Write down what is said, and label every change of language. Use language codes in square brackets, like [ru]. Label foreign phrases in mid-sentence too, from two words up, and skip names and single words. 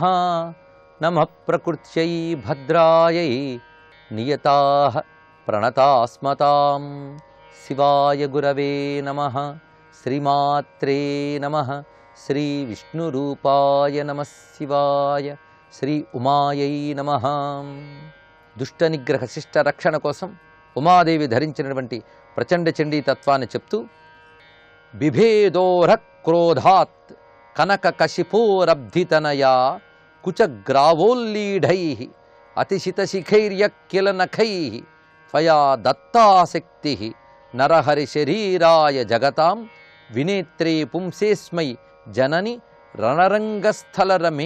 [sa] नमः प्रकृत्यै भद्रायै नियताः प्रणतास्मतां। शिवाय गुरवे नमः। श्रीमात्रे नमः। श्री विष्णुरूपाय नमः शिवाय। श्री उमायै नमः। [te] దుష్ట నిగ్రహ శిష్ట రక్షణ కోసం ఉమాదేవి ధరించినటువంటి ప్రచండ చండీ తత్వాన్ని చెప్తూ [sa] బిభేదోర క్రోధాత్ కనక కశిపోరబ్ధితనయా కుచగ్రావోల్లీఢై అతిశితశిఖైర్యక్కిలనఖై త్వయా దత్తాశక్తి నరహరి శరీరాయ జగతాం వినేత్రే పుంసేస్మై జనని రణరంగస్థలరమే.